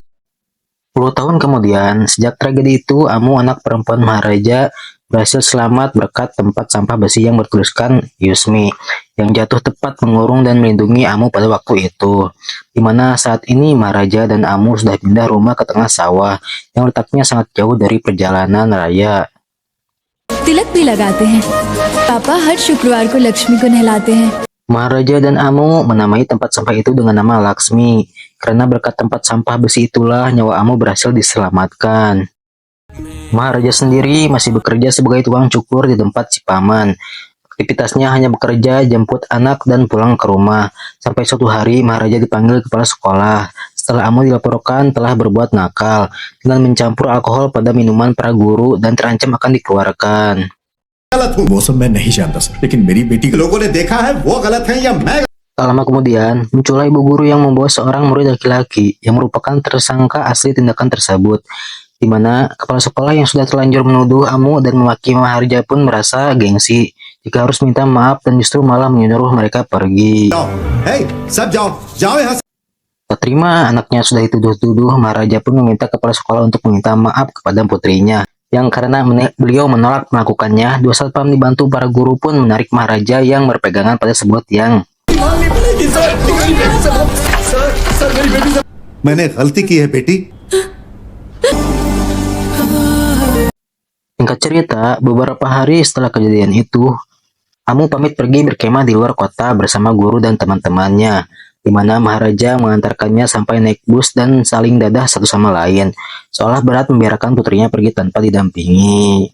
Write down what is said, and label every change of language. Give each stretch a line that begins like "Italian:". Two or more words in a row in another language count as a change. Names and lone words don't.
Indonesian: 10 tahun kemudian, sejak tragedi itu, Amu, anak perempuan Maharaja, berhasil selamat berkat tempat sampah besi yang bertuliskan Yusmi, yang jatuh tepat mengurung dan melindungi Amu pada waktu itu. Di mana saat ini Maharaja dan Amu sudah pindah rumah ke tengah sawah, yang letaknya sangat jauh dari perjalanan raya.
Hindi: तिलक भी लगाते हैं। पापा हर शुक्रवार को लक्ष्मी को नहलाते हैं।
Indonesian: Maharaja dan Amu menamai tempat sampah itu dengan nama Laksmi, karena berkat tempat sampah besi itulah nyawa Amu berhasil diselamatkan. Maharaja sendiri masih bekerja sebagai tukang cukur di tempat si paman. Aktivitasnya hanya bekerja, jemput anak, dan pulang ke rumah. Sampai suatu hari Maharaja dipanggil kepala sekolah. Setelah Amu dilaporkan telah berbuat nakal dengan mencampur alkohol pada minuman para guru dan terancam akan dikeluarkan.
Hindi: गलत हूँ वो सब मैं नहीं जानता सर, लेकिन मेरी बेटी लोगों ने देखा है वो गलत है या मैं।
Indonesian: Tak lama kemudian, muncullah ibu guru yang membawa seorang murid laki-laki yang merupakan tersangka asli tindakan tersebut, di mana kepala sekolah yang sudah terlanjur menuduh Amu dan memaki Maharaja pun merasa gengsi jika harus minta maaf dan justru malah menyuruh mereka pergi.
Hindi: Hey, सब जाओ जाओ यहाँ से।
Indonesian: Tak terima anaknya sudah dituduh-tuduh, Maharaja pun meminta kepala sekolah untuk meminta maaf kepada putrinya. Yang karena beliau menolak melakukannya, dua satpam dibantu para guru pun menarik Maharaja yang berpegangan pada sebuah tiang.
Hindi: मैंने गलती की है बेटी।
Indonesian: Singkat cerita, beberapa hari setelah kejadian itu, Amu pamit pergi berkemah di luar kota bersama guru dan teman-temannya, di mana Maharaja mengantarkannya sampai naik bus dan saling dadah satu sama lain, seolah berat membiarkan putrinya pergi tanpa didampingi.